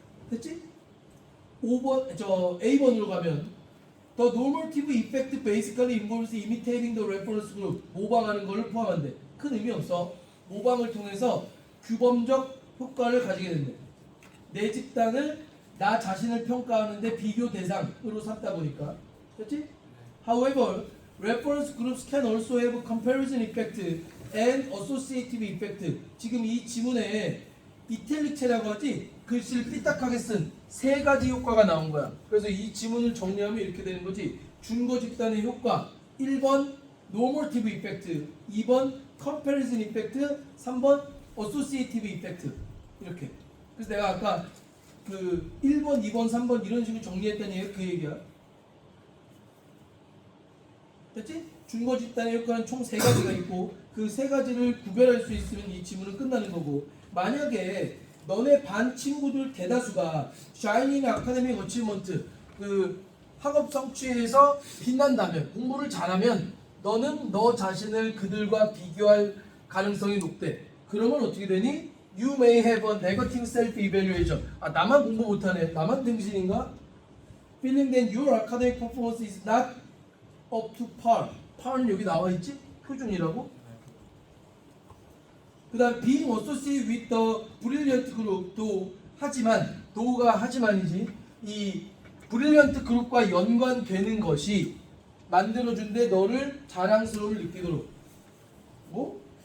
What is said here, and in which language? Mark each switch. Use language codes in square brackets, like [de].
[ko] 됐지? 5번 A번으로 가면 [en] The normative effect basically involves imitating the reference group. [ko] 모방하는 것을 포함한대. 큰 의미 없어. 모방을 통해서 규범적 효과를 가지게 된대. 내 집단을 나 자신을 평가하는데 비교 대상으로 삼다 보니까. 그렇지? [en] However, reference groups can also have comparison effect and associative effect. [ko] 지금 이 지문에 이탈릭체라고 하지? 글씨를 삐딱하게 쓴 세 가지 효과가 나온 거야. 그래서 이 지문을 정리하면 이렇게 되는 거지. 준거 집단의 효과 1번 normative effect, 2번 comparison effect, 3번 associative effect. 이렇게. 그래서 내가 아까 그 1번, 2번, 3번 이런 식으로 정리했다는 얘기가 그 얘기야. 됐지? 준거 집단의 효과는 총 3가지가 있고 그 3가지를 구별할 수 있으면 이 지문은 끝나는 거고 만약에 너네 반 친구들 대다수가 [en] Shining Academic Achievement [ko] 그 학업 성취에서 빛난다면 공부를 잘하면 너는 너 자신을 그들과 비교할 가능성이 높대. 그러면 어떻게 되니? [en] You may have a negative self-evaluation. [ko] 나만 공부 못하네. 나만 등신인가? [en] Feeling that your academic performance is not up to par. [ko] par는 여기 나와 있지? 표준이라고? 그 다음 [en] being associated with the brilliant group [ko] 도 하지만 도가 하지만이지 이 brilliant 그룹과 연관되는 것이 만들어준데 너를 자랑스러움을 느끼도록. 뭐?